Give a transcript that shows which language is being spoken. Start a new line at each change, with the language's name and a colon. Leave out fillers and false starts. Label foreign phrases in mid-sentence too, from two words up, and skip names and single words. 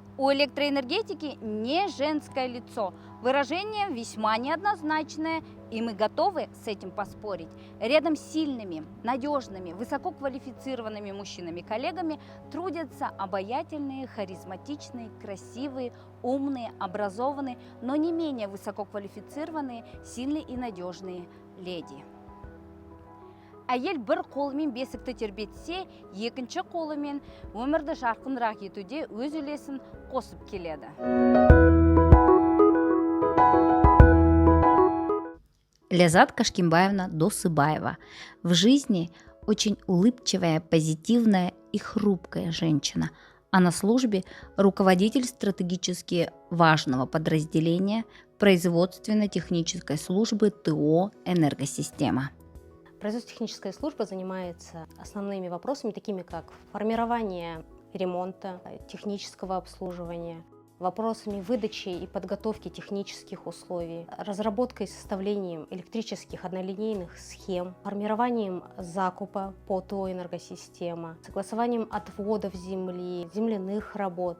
Russian: У электроэнергетики не женское лицо. Выражение весьма неоднозначное, и мы готовы с этим поспорить. Рядом с сильными, надежными, высококвалифицированными мужчинами-коллегами трудятся обаятельные, харизматичные, красивые, умные, образованные, но не менее высококвалифицированные, сильные и надежные леди.
Kazakh: Әйел бір қолымен бесікті тербетсе, екінші қолымен өмірді жарқынырақ етуде өз үлесін қосып келеді.
Russian: Лязат Кашкимбаевна Досыбаева. В жизни очень улыбчивая, позитивная и хрупкая женщина, а на службе руководитель стратегически важного подразделения производственно-технической службы ТО «Энергосистема». Производственно-техническая служба занимается основными вопросами, такими как формирование ремонта, технического обслуживания, вопросами выдачи и подготовки технических условий, разработкой и составлением электрических однолинейных схем, формированием закупа по ТО «Энергосистема», согласованием отводов земли, земляных работ.